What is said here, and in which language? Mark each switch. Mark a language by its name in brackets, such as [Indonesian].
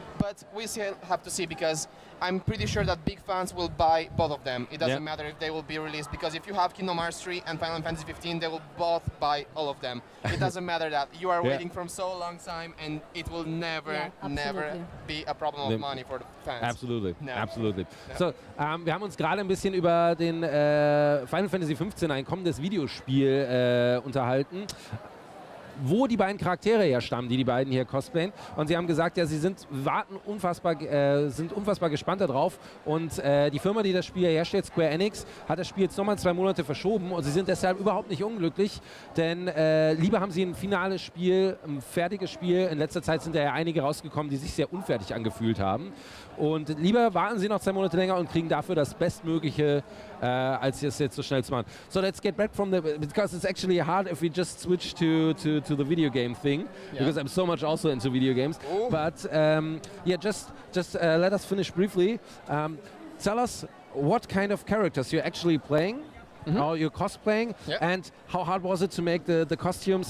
[English] But we still have to see because I'm pretty sure that big fans will buy both of them. It doesn't matter if they will be released because if you have Kingdom Hearts 3 and Final Fantasy 15, they will both buy all of them. It doesn't matter that you are waiting for so long time and it will never be a problem of money for the fans. Absolutely, No. absolutely. No. [German] So, wir haben uns gerade ein bisschen über den Final Fantasy 15, ein kommendes Videospiel, unterhalten, wo die beiden Charaktere herstammen, die beiden hier cosplayen. Und sie haben gesagt, ja, sie sind unfassbar gespannt darauf. Und die Firma, die das Spiel herstellt, Square Enix, hat das Spiel jetzt nochmal 2 Monate verschoben. Und sie sind deshalb überhaupt nicht unglücklich, denn lieber haben sie ein finales Spiel, ein fertiges Spiel. In letzter Zeit sind da ja einige rausgekommen, die sich sehr unfertig angefühlt haben. Und lieber warten sie noch 2 Monate länger und kriegen dafür das Bestmögliche, als es jetzt so schnell zu machen. [English] So let's get back from because it's actually hard if we just switch to the video game thing, because I'm so much also into video games. Ooh. But just let us finish briefly. Tell us what kind of characters you're actually playing, how you're cosplaying, and how hard was it to make the costumes?